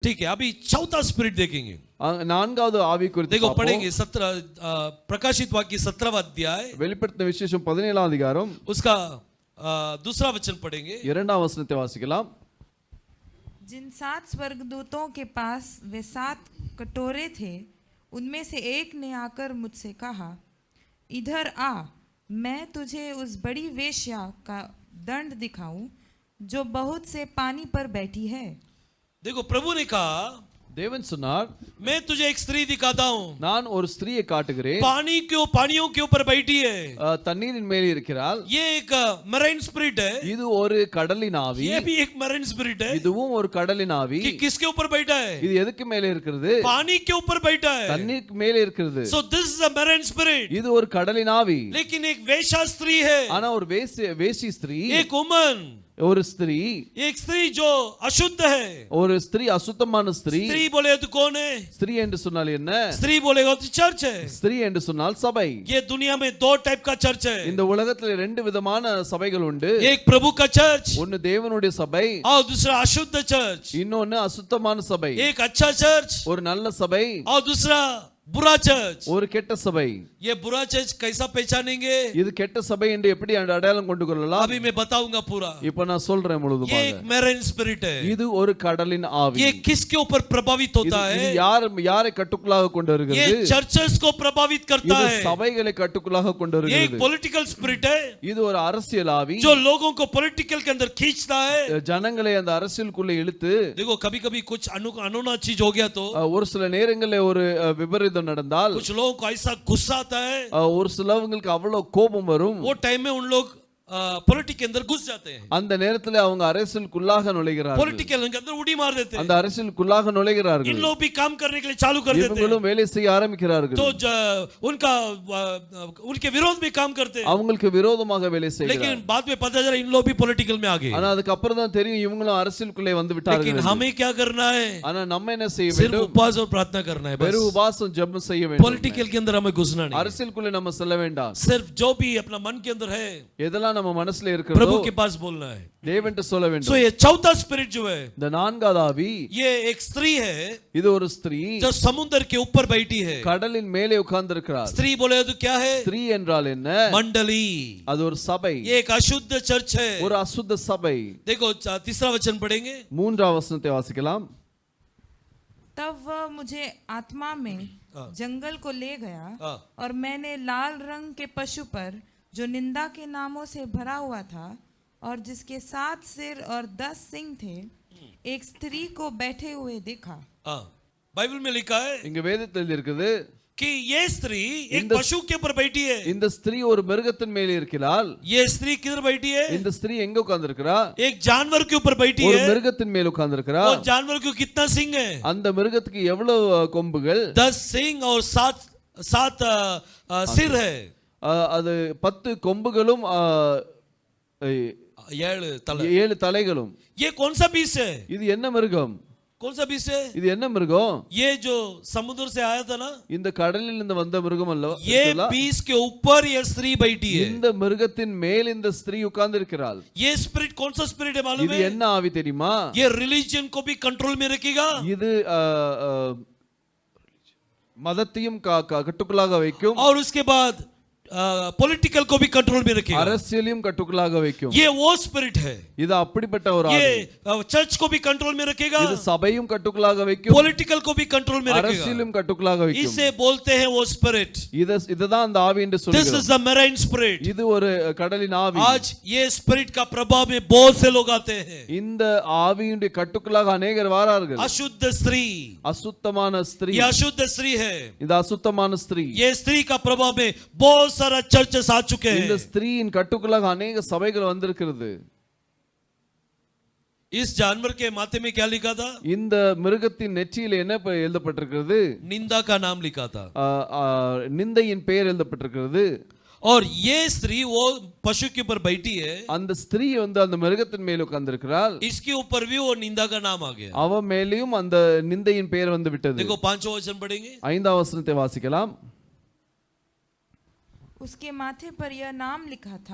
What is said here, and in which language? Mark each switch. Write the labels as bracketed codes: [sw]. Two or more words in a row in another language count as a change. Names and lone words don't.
[hi] ठीक है, अभी चौथा स्पिरिट देखेंगे। [ta] நான்காவது ஆவி குறித்து [hi] देखो [ta] பார்ப்போம். [hi] पढ़ेंगे 17 प्रकाशित वाक्य 17वां अध्याय [ta] வெளிப்படுத்தின விசேஷம் 17ஆம் அதிகாரம் [hi] उसका दूसरा वचन पढ़ेंगे। [ta] இரண்டாம் வசனத்தை வாசிக்கலாம். [hi] जिन 7 स्वर्गदूतों के पास वे 7 कटोरे थे, उनमें से एक ने आकर मुझसे कहा, इधर आ, मैं तुझे उस बड़ी वेश्या का दंड दिखाऊं जो बहुत से पानी पर बैठी है। देखो प्रभु ने कहा, [ta] தேவன் சொன்னார், [hi] मैं तुझे एक स्त्री दिखाता हूं, [ta] நான் ஒரு ஸ்திரியை காட்டுகிறேன், [hi] पानियों के ऊपर बैठी है, [ta] தண்ணீரின் மேல் இருக்கிறாள். [hi] ये एक मरीन स्पिरिट है, [ta] இது ஒரு கடலின் ஆவி. [hi] ये भी एक मरीन स्पिरिट है, [ta] இதுவும் ஒரு கடலின் ஆவி. [hi] कि किसके ऊपर बैठा है? [ta] இது எதுக்கு மேலே இருக்கிறது? [hi] पानी के ऊपर बैठा है, [ta] தண்ணீருக்கு மேலே இருக்கிறது. [en] so this is a marine spirit. [ta] இது ஒரு கடலின் ஆவி. [hi] लेकिन एक वेश्या स्त्री है, [ta] ஆனா ஒரு வேசி ஸ்திரீ, [hi] एक वुमन, [ta] ஒரு ஸ்திரீ, [hi] एक स्त्री जो अशुद्ध है। [ta] ஒரு ஸ்திரீ அசுத்தமான ஸ்திரீ. [hi] स्त्री बोले तो कौन है? [ta] ஸ்திரீ என்று சொன்னால் என்ன? [hi] स्त्री बोलेगा तो चर्च है। [ta] ஸ்திரீ என்று சொன்னால் சபை. [hi] ये दुनिया में 2 टाइप का चर्च है। [ta] இந்த உலகத்துல 2 விதமான சபைகள் உண்டு. [hi] एक प्रभु का चर्च, [ta] ஒன்னு தேவனுடைய சபை, [hi] और दूसरा अशुद्ध चर्च। [ta] இன்னொன்னு அசுத்தமான சபை. [hi] एक अच्छा चर्च [ta] ஒரு நல்ல சபை, [hi] और दूसरा बुरा चर्च। [ta] ஒரு கெட்ட சபை. [hi] ये बुरा चर्च कैसा पहचानेंगे? [ta] இது கெட்ட சபை என்று எப்படி அடையாளம் கொண்டு கொள்ளலாம்? [hi] अभी मैं बताऊंगा पूरा। [ta] இப்போ நான் சொல்றேன் [hi] ये [ta] முழுதுமாக. [hi] एक मैरिन स्पिरिट है। [ta] இது ஒரு கடலின் ஆவி. [hi] ये किसके ऊपर प्रभावित होता [ta] இது [hi] है? [ta] யாரை கட்டுக்குள்ளாக கொண்டு வருகிறது? [hi] ये चर्चेस को प्रभावित करता [ta] இது [hi] है। [ta] சபைகளை கட்டுக்குள்ளாக கொண்டு [hi] ये एक [ta] வருகிறது. [hi] पॉलिटिकल स्पिरिट है, [ta] இது ஒரு அரசியல் ஆவி, [hi] जो लोगों को पॉलिटिकल के अंदर खींचता है। [ta] ஜனங்களை அந்த அரசியலுக்குள்ள இழுத்து. [hi] देखो कभी कभी कुछ अनोना चीज हो गया तो [ta] ஒரு சில நேரங்களில் ஒரு விபரீதம் நடந்தால், [hi] कुछ लोगों को ऐसा गुस्सा आता है, [ta] ஒரு சிலவங்களுக்கு அவ்வளவு கோபம் வரும். [hi] वो टाइम में उन लोग पॉलिटिक्स के अंदर घुस जाते हैं। [ta] அந்த நேரத்தில் அவங்க அரசியலுக்குள்ளாக நுழைகிறார்கள். [hi] पॉलिटिकल के अंदर उड़ी मार देते हैं। [ta] அந்த அரசியலுக்குள்ளாக நுழைகிறார்கள். [hi] इन लोग भी काम करने के लिए चालू कर देते हैं, [ta] இவங்களும் வேலை செய்ய ஆரம்பிக்கிறார்கள். [hi] तो उनका उनके विरोध में काम करते हैं। [ta] அவங்களுக்கு விரோதமாக வேலை செய்கிறார்கள். [hi] लेकिन बाद में पता चला इन लोग भी पॉलिटिकल में आ गए। [ta] ஆனா அதுக்கு அப்புறம் தான் தெரியும் இவங்களும் அரசியலுக்குள்ளே வந்து விட்டார்கள். [hi] लेकिन हमें क्या करना है? [ta] ஆனா நம்ம என்ன செய்ய [hi] सिर्फ [ta] வேண்டும்? [hi] उपवास और प्रार्थना करना है, [ta] வெறும் [hi] बस। [ta] உபவாசம் ஜெபம் செய்ய வேண்டும். [hi] पॉलिटिकल के अंदर हमें घुसना नहीं। [ta] அரசியலுக்குள்ளே நம்ம செல்ல வேண்டாம். [hi] सिर्फ जो भी अपना मन के अंदर है, [ta] எதெல்லாம் நம்ம மனசுல இருக்கிறதோ [hi] प्रभु के पास बोलना है। [ta] தேவன்ட்ட சொல்ல [hi] सो [ta] வேண்டும். [hi] ये चौथा स्पिरिट जो है, [ta] இந்த நான்காவது ஆவி, [hi] ये एक स्त्री है [ta] இது ஒரு ஸ்திரீ, [hi] जो समुद्र के ऊपर बैठी है। [ta] கடலின் மேலே உட்கார்ந்திருக்கிறார். [hi] स्त्री बोले तो क्या है? [ta] ஸ்திரீ என்றால் என்ன? [hi] मंडली। [ta] அது ஒரு சபை, [hi] ये एक अशुद्ध चर्च है। [ta] ஒரு அசுத்த சபை. [hi] देखो तीसरा वचन पढ़ेंगे। [ta] மூன்றாம் வசனத்தை வாசிக்கலாம். [hi] तब वह मुझे आत्मा में जंगल को ले गया, और मैंने लाल रंग के पशु पर, जो निंदा के नामों से भरा हुआ था और जिसके 7 सिर और 10 सिंग थे, एक स्त्री को बैठे हुए देखा। बाइबल में लिखा है [ta] இங்க வேதத்தில் இருக்குது [hi] कि ये स्त्री एक पशु के ऊपर बैठी है। [ta] இந்த ஸ்திரீ ஒரு மிருகத்தின் மேல் இருக்கிறாள். [hi] ये स्त्री किधर बैठी है? [ta] இந்த ஸ்திரீ எங்க உட்கார்ந்திருக்கிறா? [hi] एक जानवर के ऊपर बैठी [ta] ஒரு [hi] है। [ta] மிருகத்தின் மேல் உட்கார்ந்திருக்கிறா. [hi] वो जानवर को कितना सिंग है? [ta] அந்த மிருகத்துக்கு எவ்வளவு கொம்புகள்? [hi] 10 सिंग और 7 सिर है। [ta] அது 10 கொம்புகளும் 7 தலைகளும். [hi] ये कौन सा बीस है? [ta] இது என்ன மிருகம்? [hi] कौन सा बीस है? [ta] இது என்ன மிருகம்? [hi] ये जो समुद्र से आया था ना, [ta] இந்த கடலில் இருந்து வந்த மிருகம் அல்ல. [hi] ये बीस के ऊपर ये स्त्री बैठी है। [ta] இந்த மிருகத்தின் மேல் இந்த ஸ்திரீ உட்கார்ந்திருக்கிறாள். [hi] ये स्पिरिट कौन सा स्पिरिट है मालूम [ta] இது [hi] है? [ta] என்ன ஆவி தெரியுமா? [hi] ये रिलीजन को भी कंट्रोल में रखेगा। [ta] இது மதத்தையும் கட்டுக்குள்ளாக வைக்கும், [hi] और उसके बाद पॉलिटिकल को भी कंट्रोल में रखेगा। [ta] அரசியலையும் கட்டுக்குள்ளாக வைக்கும். [hi] ये वो स्पिरिट है। [ta] இது அப்படிப்பட்ட ஒரு ஆவி. [hi] ये चर्च को भी कंट्रोल में रखेगा, [ta] இது சபையும் கட்டுக்குள்ளாக வைக்கும், [hi] पॉलिटिकल को भी कंट्रोल में रखेगा। [ta] அரசியலும் கட்டுக்குள்ளாக வைக்கும். [hi] इसे बोलते हैं वो स्पिरिट। [ta] இதுதான் அந்த ஆவி என்று [en] दिस [ta] சொல்கிறோம். [en] is the marine spirit. [ta] இது ஒரு கடலின் ஆவி. [hi] आज ये स्पिरिट का प्रभाव में बहुत से लोग आते हैं। [ta] இந்த ஆவியுடைய கட்டுக்குள்ளாக अनेகர் வரார்கள். [hi] अशुद्ध स्त्री, [ta] அசுத்தமான ஸ்திரீ, [hi] ये अशुद्ध स्त्री है। [ta] இந்த அசுத்தமான ஸ்திரீ, [hi] ये स्त्री का प्रभाव में बहुत सारा चर्चेस आ चुके [ta] இந்த [hi] हैं। [ta] ஸ்திரீயின் கட்டுக்குள்ளாக अनेக சபைகள் வந்திருக்கிறது. [hi] इस जानवर के माथे में क्या लिखा था? [ta] இந்த மிருகத்தின் நெற்றியில என்ன எழுதப்பட்டிருக்கிறது? [hi] निंदा का नाम लिखा था। [ta] நிந்தையின் பெயர் எழுதப்பட்டிருக்கிறது. [hi] और ये स्त्री वो पशु के ऊपर बैठी है। [ta] அந்த ஸ்திரீ அந்த மிருகத்தின் மேல் உட்கார்ந்திருக்கிறாள். [hi] इसके ऊपर भी वो निंदा का नाम आ गया। [ta] அவ மேலேயும் அந்த நிந்தையின் பெயர் வந்து விட்டது. [hi] देखो 5वां वचन पढ़ेंगे। [ta] 5ஆம் வசனத்தை வாசிக்கலாம். [hi] उसके माथे पर यह नाम लिखा था,